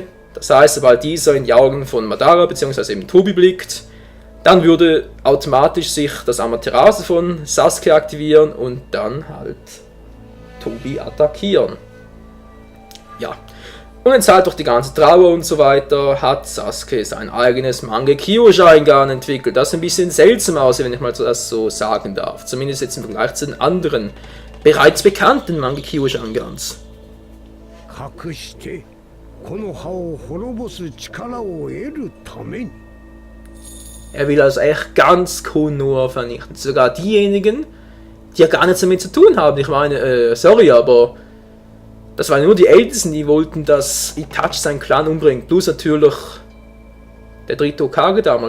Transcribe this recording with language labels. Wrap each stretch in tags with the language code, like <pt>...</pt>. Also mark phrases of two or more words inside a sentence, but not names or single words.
<de>Das heißt, sobald dieser in die Augen von Madara bzw. eben Tobi blickt, dann würde automatisch sich das Amaterasu von Sasuke aktivieren und dann halt Tobi attackieren. Ja. Und jetzt halt durch die ganze Trauer und so weiter hat Sasuke sein eigenes Mangekyou-Sharingan entwickelt. Das ein bisschen seltsam aussieht, wenn ich mal das so sagen darf. Zumindest jetzt im Vergleich zu den anderen bereits bekannten Mangekyou-Shangans.</de> <ja>隠してこの葉を滅ぼす力を得るために</ja> <de>Er will also echt ganz Konoha vernichten. Sogar diejenigen, die ja gar nichts damit zu tun haben. Ich meine, sorry, aber das waren nur die Ältesten, die wollten, dass Itachi seinen Clan umbringt. Plus natürlich der dritte Hokage damals.</de>